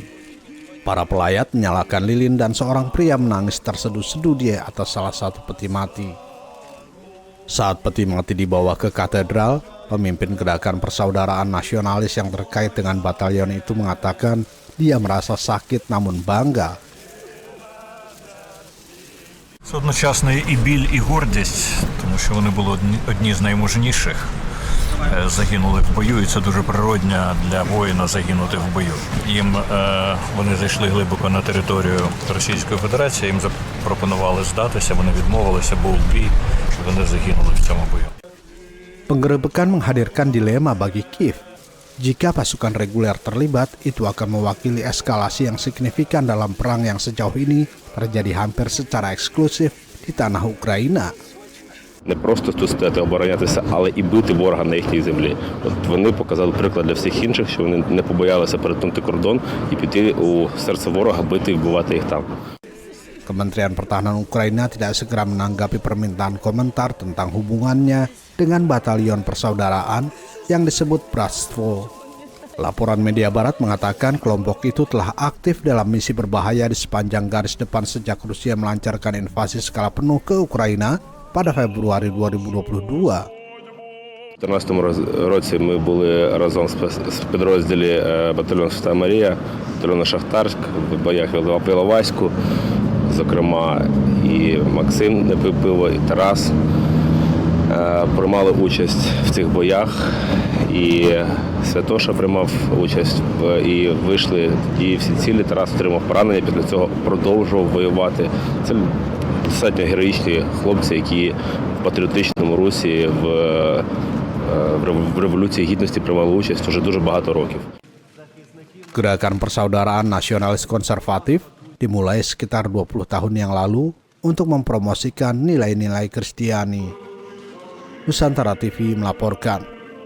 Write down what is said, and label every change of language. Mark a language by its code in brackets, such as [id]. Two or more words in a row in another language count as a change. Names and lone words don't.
[id] Para pelayat menyalakan lilin dan seorang pria menangis terseduh-seduh di atas salah satu peti mati. Saat peti mati dibawa ke katedral, pemimpin Gerakan Persaudaraan Nasionalis yang terkait dengan batalion itu mengatakan dia merasa sakit namun bangga. [uk] Це одночасно і біль, і гордість, тому що вони були одні з наймужніших. Загинули в бою, і це дуже природно для воїна загинути в бою. Вони зайшли глибоко на територію Російської Федерації, їм запропонували здатися, вони відмовилися, був бій, і вони загинули в цьому бою. [id] Penggerebekan menghadirkan dilema bagi Kiev. Jika pasukan reguler terlibat, itu akan mewakili eskalasi yang signifikan dalam perang yang sejauh ini terjadi hampir secara eksklusif di tanah Ukraina. [uk] Не просто тут стояти, оборонятися, але і бити ворога на їхній землі. От вони показали приклад для всіх інших, що вони не побоялися перетнути кордон і піти у серце ворога, бити і вбивати їх там. [id] Kementerian Pertahanan Ukraina tidak segera menanggapi permintaan komentar tentang hubungannya dengan Batalion Persaudaraan yang disebut Bratstvo. Laporan media barat mengatakan kelompok itu telah aktif dalam misi berbahaya di sepanjang garis depan sejak Rusia melancarkan invasi skala penuh ke Ukraina pada Februari 2022. [uk] У 2014 році ми були разом з підрозділі батальйону Свята Марія, батальйону Шахтарськ, в боях в Іловайську, зокрема і Максим не пив пиво, і Тарас приймали участь в цих боях, і Святоша приймав участь, і вийшли, і всі цілі. Тарас отримав поранення, після цього продовжував воювати. Це достатньо героїчні хлопці, які в патріотичному русі, в Революції Гідності приймали участь уже дуже багато років. [id] Gerakan Persaudaraan Nasionalis Konservatif dimulai sekitar 20 tahun yang lalu untuk mempromosikan nilai-nilai Kristiani. Nusantara TV melaporkan.